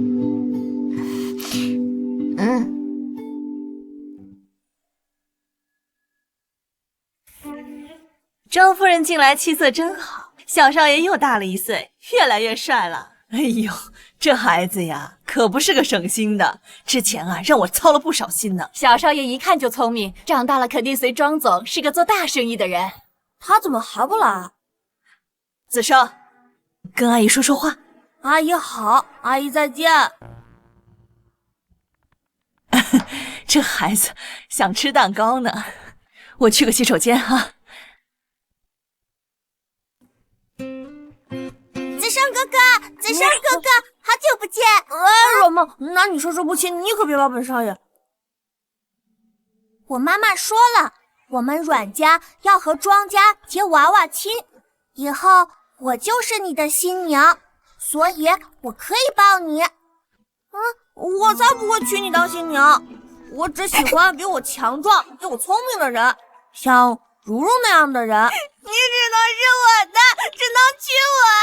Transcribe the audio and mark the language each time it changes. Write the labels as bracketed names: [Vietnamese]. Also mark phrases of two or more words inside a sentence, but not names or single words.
[Chinese] 周夫人近来气色真好，小少爺又大了1歲，越來越帥了。哎呦，這孩子呀，可不是個省心的。之前啊，讓我操了不少心呢。小少爺一看就聰明，長大了肯定隨莊總是個做大生意的人。他怎麼還不來？子少，跟阿姨說說話。阿姨好，阿姨再見。這孩子想吃蛋糕呢。我去個洗手間啊。子勝哥哥，子勝哥哥，好久不見！阮夢，那你說不親，你可別把本少爺。我媽媽說了，我們阮家要和莊家結娃娃親，以後我就是你的新娘，所以我可以抱你。我才不會娶你當新娘，我只喜歡比我強壯、比我聰明的人，像如如那樣的人。你只能是我的，只能娶我。